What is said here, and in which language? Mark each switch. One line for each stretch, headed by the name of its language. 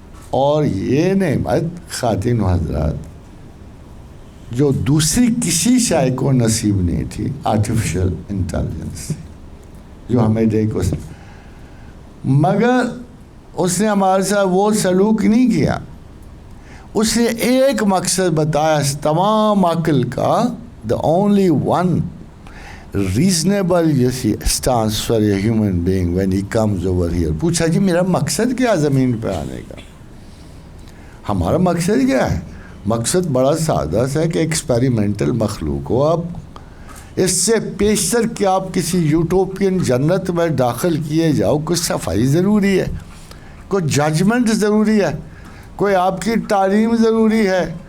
Urdu: اور یہ نعمت خواتین و حضرات جو دوسری کسی شے کو نصیب نہیں تھی، آرٹیفیشل انٹیلیجنس جو ہمیں دیکھ اس مگر اس نے ہمارے ساتھ وہ سلوک نہیں کیا. اس نے ایک مقصد بتایا اس تمام عقل کا،
English: the only one reasonable stance for a human being when he comes over here.
Urdu: پوچھا جی میرا مقصد کیا زمین پہ آنے کا؟ ہمارا مقصد کیا ہے؟ مقصد بڑا سادہ سا ہے کہ ایکسپیریمنٹل مخلوق ہو آپ. اس سے پیشتر کہ آپ کسی یوٹوپین جنت میں داخل کیے جاؤ، کوئی صفائی ضروری ہے، کوئی ججمنٹ ضروری ہے، کوئی آپ کی تعلیم ضروری ہے.